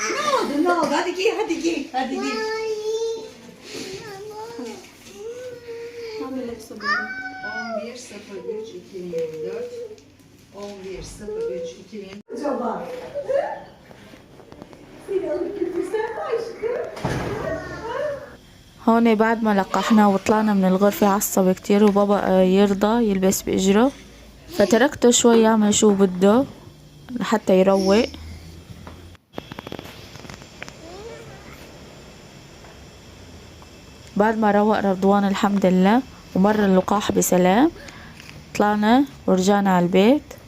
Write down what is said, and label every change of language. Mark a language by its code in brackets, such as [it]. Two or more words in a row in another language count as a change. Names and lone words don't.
[tr] Ne oldu? Hadi giy. 11.03.2024 11.03.2024 Acaba? Seni alıp götürsem mi aşkım? [ar] هون بعد ما لقحناه وطلعنا من الغرفة عصب كتير، وبابا يرضى يلبس بإجره، فتركته شوي يعمل شو بده لحتى يروق. بعد ما روق رضوان الحمد لله ومر اللقاح بسلام، طلعنا ورجعنا على البيت.